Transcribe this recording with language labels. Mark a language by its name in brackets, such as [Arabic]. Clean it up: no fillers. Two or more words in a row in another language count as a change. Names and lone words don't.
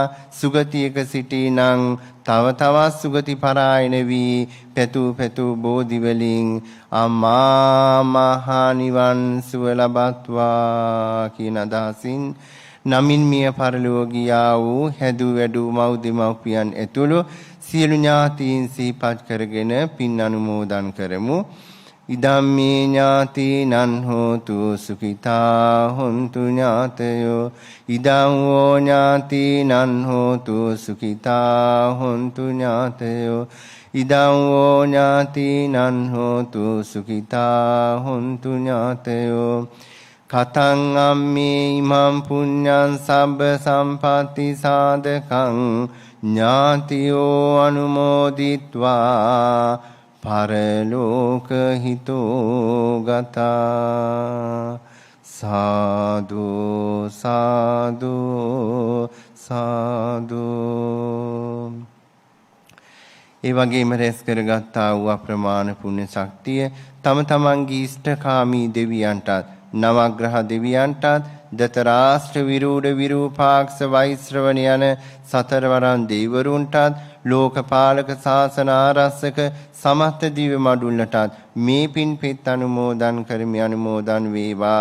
[Sinhala] සුගතියක සිටිනං තව තවත් සුගති පරායන වී පැතු බෝධි වලින් අමා මහ නිවන් සුව ලබත්වා කියන අදහසින් නමින් මිය පරලොව ගියා වූ හැදූ වැඩූ මව් දෙමව්පියන් ඇතුළු සියලු ඥාතීන් සිහිපත් කරගෙන පින් අනුමෝදන් කරමු. [Pali] ඉදම්මේ ඥාතීනං හෝතු සුඛිතා හොන්තු ඥාතයෝ ඉදං වූ ඥාතීනං හෝතු සුඛිතා හොන්තු ඥාතයෝ ඉදං වූ ඥාතීනං හෝතු සුඛිතා හොන්තු ඥාතයෝ කතං අම්මේ ඉමං පුඤ්ඤං සබ්බ සම්පatti සාධකං ඥාතියෝ අනුමෝදිත්වා පරලෝක හිතෝ ගතා. සාදු සාදු සාදු. [Sinhala] ඒ වගේම රැස් කරගත්තා වූ අප්‍රමාණ පුණ්‍ය ශක්තිය තම තමන්ගේ ඉෂ්ඨකාමී දෙවියන්ටත් නවග්‍රහ දෙවියන්ටත් දතරාෂ්ට්‍ර විරූඪ විරූපාක්ෂ වෛශ්‍රවණ යන සතරවරන් දෙවිවරුන්ටත් ලෝකපාලක ශාසන ආරක්ෂක සමස්ත දිව්‍ය මඩුල්ලටත් මේ පින් පෙත් අනුමෝදන් කරමි අනුමෝදන් වේවා.